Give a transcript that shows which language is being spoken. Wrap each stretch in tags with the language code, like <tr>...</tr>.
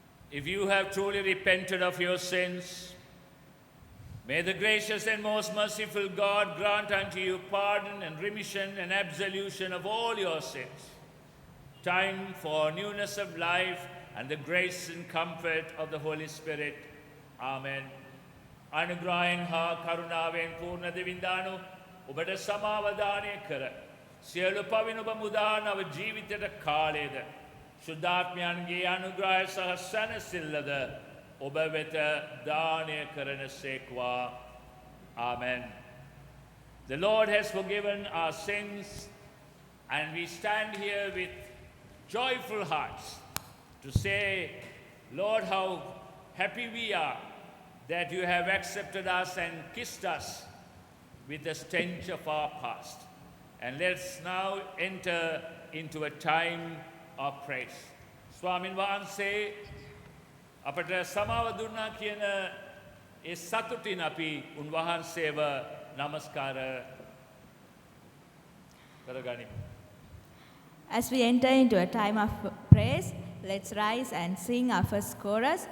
<en>If you have truly repented of your sins, may the gracious and most merciful God grant unto you pardon and remission and absolution of all your sins, time for newness of life and the grace and comfort of the Holy Spirit. Amen.</en> <si>අනුග්‍රහයෙන් හා කරුණාවෙන් පූර්ණ දෙවිඳානු ඔබට සමාවදානය කර සියලු පවින් ඔබ මුදා නව ජීවිතයට කාලයේද ශුද්ධාත්මයන්ගේ අනුග්‍රහය සහ සැනසෙල්ලද ඔබ වෙත දානය කරන සේක්වා.</si> <en>Amen. The Lord has forgiven our sins, and we stand here with joyful hearts to say, Lord, how happy we are that you have accepted us and kissed us with the stench of our past. And let's now enter into a time of praise.</en> <si>ස්වාමින් වහන්සේ අපට සමාව දුන්නා කියන ඒ සතුටින් අපි උන්වහන්සේව නමස්කාර කරගනිමු.</si> <en>As we enter into a time of praise, let's rise and sing our first chorus.</en>